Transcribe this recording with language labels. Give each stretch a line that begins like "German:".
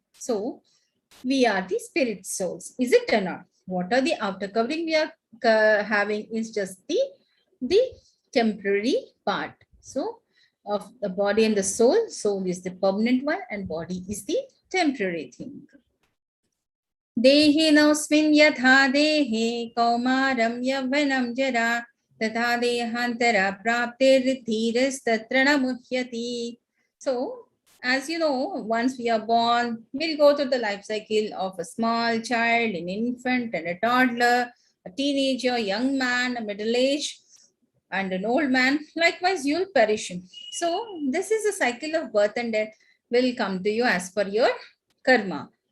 English: So we are the spirit souls, is it or not? What are the outer covering we are having is just the temporary part. So of the body and the soul, soul is the permanent one and body is the temporary thing.
Sanskrit: देहिनोऽस्मिन् यथा देहे कौमारं यौवनं जरा तथा देहान्तरा प्राप्तिर्धीरस्तत्र न मुह्यति.
English: So as you know, once we are born, we'll go through the life cycle of a small child, an infant and a toddler, a teenager, young man, a middle age and an old man. Likewise, you'll perish. So this is a cycle of birth and death will come to you as per your karma.